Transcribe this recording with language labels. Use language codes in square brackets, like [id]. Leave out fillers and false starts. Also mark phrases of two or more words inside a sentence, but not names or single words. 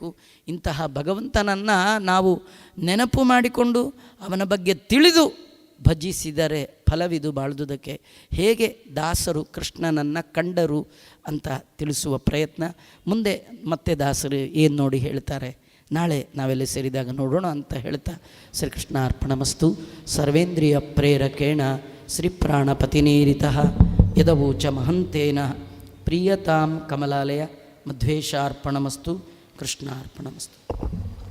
[kn] ಇಂತಹ ಭಗವಂತನನ್ನು ನಾವು ನೆನಪು ಮಾಡಿಕೊಂಡು ಅವನ ಬಗ್ಗೆ ತಿಳಿದು ಭಜಿಸಿದರೆ ಫಲವಿದು ಬಾಳುವುದಕ್ಕೆ. ಹೇಗೆ ದಾಸರು ಕೃಷ್ಣನನ್ನು ಕಂಡರು ಅಂತ ತಿಳಿಸುವ ಪ್ರಯತ್ನ ಮುಂದೆ ಮತ್ತೆ ದಾಸರು ಏನು ನೋಡಿ ಹೇಳ್ತಾರೆ ನಾಳೆ ನಾವೆಲ್ಲ ಸೇರಿದಾಗ ನೋಡೋಣ ಅಂತ ಹೇಳ್ತಾ, [sa] ಶ್ರೀಕೃಷ್ಣ ಅರ್ಪಣಮಸ್ತು. ಸರ್ವೇಂದ್ರಿಯ ಪ್ರೇರಕೇಣ ಶ್ರೀಪ್ರಾಣಪತಿನೇರಿತಃ ಯದವೋಚ ಮಹಂತೇನ ಪ್ರಿಯತಾಂ ಕಮಲಾಲಯ ಮಧ್ವೇಶಾರ್ಪಣಮಸ್ತು. ಕೃಷ್ಣಾರ್ಪಣಮಸ್ತು.